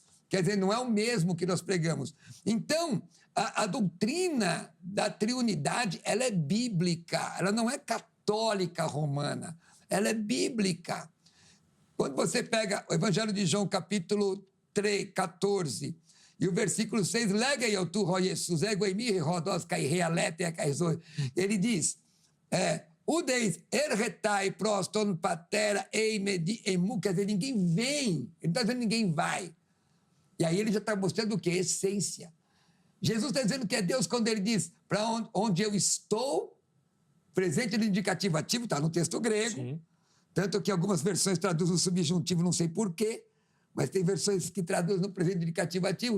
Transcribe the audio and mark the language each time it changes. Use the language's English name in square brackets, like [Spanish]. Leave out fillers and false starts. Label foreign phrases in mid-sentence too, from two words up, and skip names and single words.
[Portuguese] Quer dizer, não é o mesmo que nós pregamos. Então, a doutrina da triunidade, ela é bíblica, ela não é católica romana, ela é bíblica. Quando você pega o Evangelho de João, capítulo 3, 14, e o versículo 6, ele diz, [Greek] οὐδεὶς ἔρχεται πρὸς τὸν πατέρα εἰ μὴ δι' ἐμοῦ, [Portuguese] quer dizer, ninguém vem, ele não está dizendo ninguém vai. E aí ele já está mostrando o quê? Essência. Jesus está dizendo que é Deus quando ele diz, para onde eu estou, presente no indicativo ativo, está no texto grego. Sim. Tanto que algumas versões traduzem o subjuntivo, não sei porquê, mas tem versões que traduzem no presente indicativo ativo.